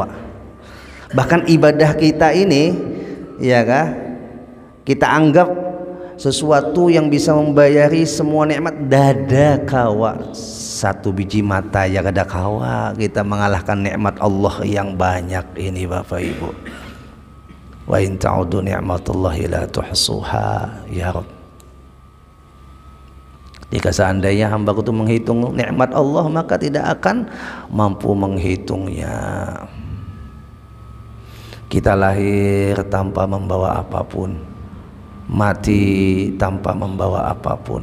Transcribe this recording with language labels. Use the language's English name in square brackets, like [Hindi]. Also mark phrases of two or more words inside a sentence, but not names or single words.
[Banjar] Bahkan ibadah kita ini, iya kah? Kita anggap sesuatu yang bisa membayari semua nikmat, dada kawa. Satu biji mata ya kada kawa kita mengalahkan nikmat Allah yang banyak ini Bapak Ibu. [Arabic] Wa in ta'udu ni'matallahi la tuhsuha ya Rabb. [Indonesian] Jika seandainya hamba itu menghitung nikmat Allah, maka tidak akan mampu menghitungnya. Kita lahir tanpa membawa apapun, mati tanpa membawa apapun.